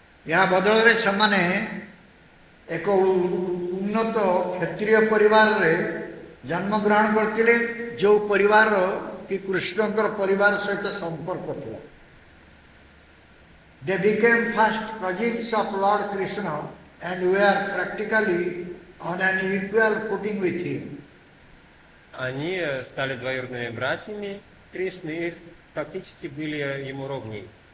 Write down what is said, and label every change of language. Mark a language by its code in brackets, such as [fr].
[or] ଏହା ବଦଳରେ ସେମାନେ ଏକ ଉନ୍ନତ କ୍ଷତ୍ରିୟ ପରିବାରରେ ଜନ୍ମଗ୍ରହଣ କରିଥିଲେ, ଯେଉଁ ପରିବାର କି କୃଷ୍ଣଙ୍କର ପରିବାର ସହିତ ସମ୍ପର୍କ ଥିଲା. [en] They became first cousins of Lord Krishna and were practically on an equal footing with him. [ru] Они стали двоюродными братьями Кришны и фактически были ему ровней.